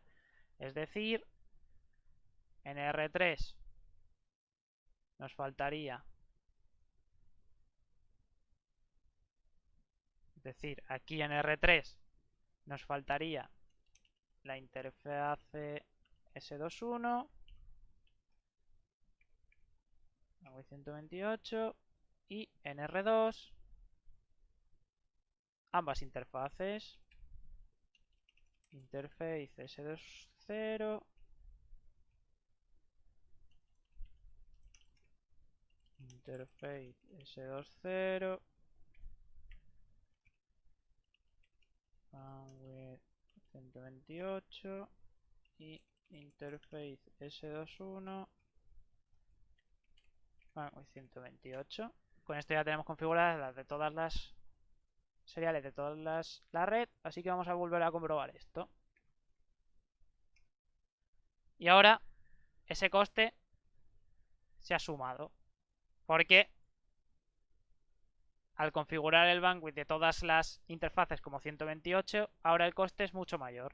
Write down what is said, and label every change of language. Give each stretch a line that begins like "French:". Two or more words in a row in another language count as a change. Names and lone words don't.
Spanish: Es decir, en R3 nos faltaría, es decir, aquí en R3 nos faltaría la interfaz S21, bandwidth 128, y en R2 ambas interfaces, interface S20, interface S20, bandwidth 128 y interface S21, bandwidth 128. Con esto ya tenemos configuradas las de todas las seriales de toda la red, así que vamos a volver a comprobar esto. Y ahora ese coste se ha sumado, porque al configurar el bandwidth de todas las interfaces como 128, ahora el coste es mucho mayor.